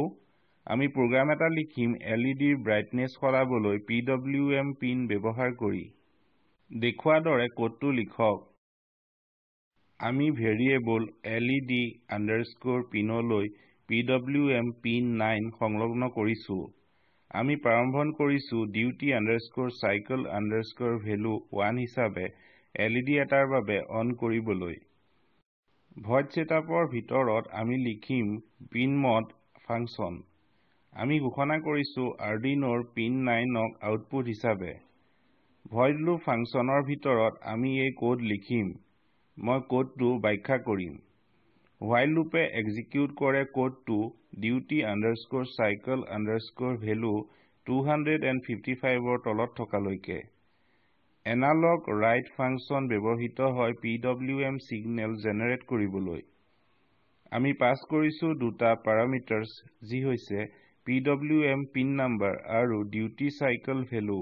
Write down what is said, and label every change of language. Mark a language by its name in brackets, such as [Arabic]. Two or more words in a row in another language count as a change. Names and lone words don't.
[Assamese] আমি প্ৰগ্ৰাম এটা লিখিম LEDৰ ব্ৰাইটনেছ সলাবলৈ [English] PWM pin [Assamese] ব্যৱহাৰ কৰি। দেখুওৱা দৰে কোডটো লিখক। আমি ভেৰিয়েবল LED_পিনলৈ [English] PWM pin 9 [Assamese] সংলগ্ন কৰিছো। আমি প্ৰাৰম্ভণ কৰিছো duty_cycle_value 1 হিচাপে LED এটাৰ বাবে অন কৰিবলৈ। [English] void setup [Assamese] ভিতৰত আমি লিখিম pinMod ফাংচন। আমি ঘোষণা কৰিছো Arduinoৰ পিন 9ক আউটপুট হিচাপে। [English] void loop function [Assamese] ভিতৰত আমি এই কোড লিখিম। মই কোডটো ব্যাখ্যা কৰিম। while লুপে এক্সিকিউট কৰে কোডটো duty_cycle_value 255ৰ তলত থকালৈকে। [English] analog write function [Assamese] ব্যৱহৃত হয় [English] PWM signal [Assamese] জেনেৰেট কৰিবলৈ। আমি পাস কৰিছো দুটা প্যাৰামিটাৰস যি হৈছে [English] PWM pin number [Assamese] আৰু [English] duty cycle value.